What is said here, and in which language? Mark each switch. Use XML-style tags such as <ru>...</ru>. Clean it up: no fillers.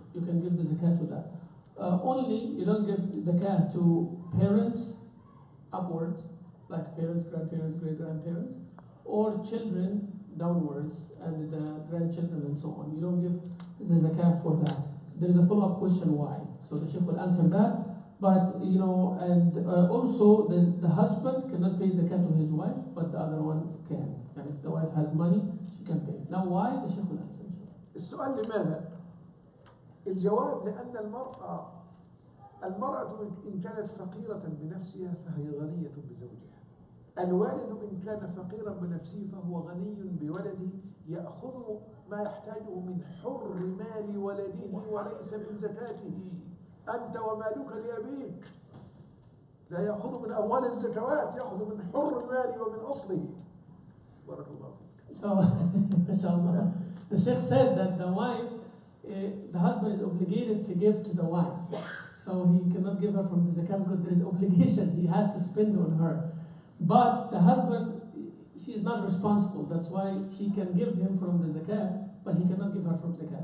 <en>You can give the zakat to that. Only you don't give the zakat to parents upwards, like parents, grandparents, great-grandparents, or children downwards, and the grandchildren and so on. You don't give the zakat for that. There is a follow-up question why. So the Sheikh will answer that. But, also the husband cannot pay zakat to his wife, but the other one can. And if the wife has money, she can pay. Now why? The Sheikh will answer.</en> <ar>السؤال لماذا؟ الجواب لأن المرأة المرأة إن كانت فقيرة بنفسها فهي غنية بزوجها. الوالد إن كان فقيرا بنفسه فهو غني بولده، يأخذ ما يحتاجه من حر مال ولده وليس من زكاته. أنت ومالك لأبيك، لا يأخذ من أموال الزكوات، يأخذ من حر المال ومن أصله. بارك الله فيك.</ar> <en>So, mashallah, the Sheikh said that the wife, the husband is obligated to give to the wife. So he cannot give her from the zakat because there is obligation. He has to spend on her. But the husband, she is not responsible. That's why she can give him from the zakat, but he cannot give her from zakat.</en>